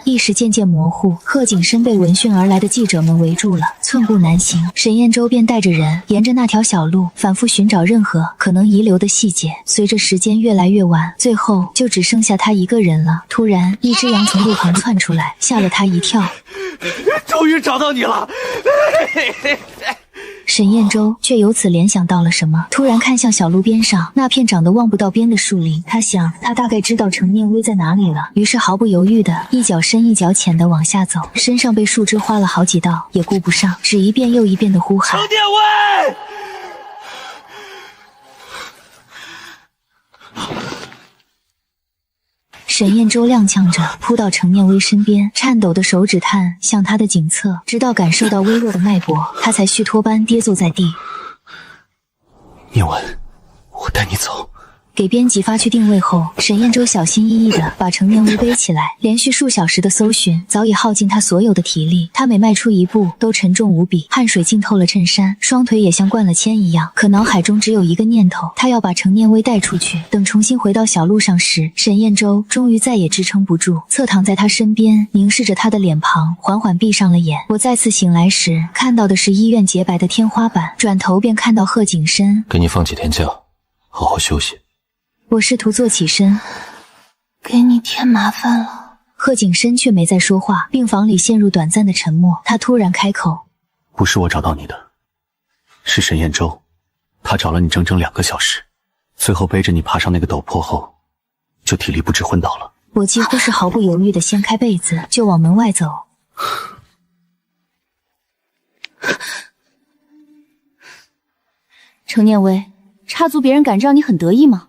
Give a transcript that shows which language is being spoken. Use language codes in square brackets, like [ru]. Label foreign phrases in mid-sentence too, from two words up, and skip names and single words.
[zh] 意識漸漸模糊，賀景深被聞訊而來的記者們圍住了，寸步難行。沈燕洲便帶着人沿着那條小路反覆尋找任何可能遺留的細節。隨着時間越來越晚，最後就只剩下他一個人了。突然，一隻羊從路旁竄出來，嚇了他一跳。終於找到你了！沈燕洲卻由此聯想到了什麼，突然看向小路邊上那片長得望不到邊的樹林。他想，他大概知道程念威在哪裡了，於是毫不猶豫的一腳深一腳淺的往下走，身上被樹枝劃了好幾道，也顧不上，只一遍又一遍的呼喊：程念威！沈燕洲踉蹌着撲到程念威身邊，顫抖的手指探向他的頸側，直到感受到微弱的脈搏，他才虚脫般跌坐在地。念文，我带你走。給編輯發去定位後，沈燕洲小心翼翼地把程念威背起來。連續數小時的搜尋早已耗盡他所有的體力，他每邁出一步都沉重無比，汗水浸透了襯衫，雙腿也像灌了鉛一樣。可腦海中只有一個念頭，他要把程念威帶出去。等重新回到小路上時，沈燕洲終於再也支撐不住，側躺在他身邊，凝視着他的臉龐，緩緩閉上了眼。我再次醒來時，看到的是醫院潔白的天花板，轉頭便看到賀景深。給你放幾天假，好好休息。我試圖坐起身，給你添麻煩了。賀景深卻沒再說話，病房裡陷入短暫的沉默。他突然開口： 不是我找到你的，是沈燕洲，他找了你整整2個小時，最後背着你爬上那個陡坡後，就體力不支昏倒了。我幾乎是毫不猶豫地掀開被子，就往門外走。程念威，插足別人感召你很得意嗎？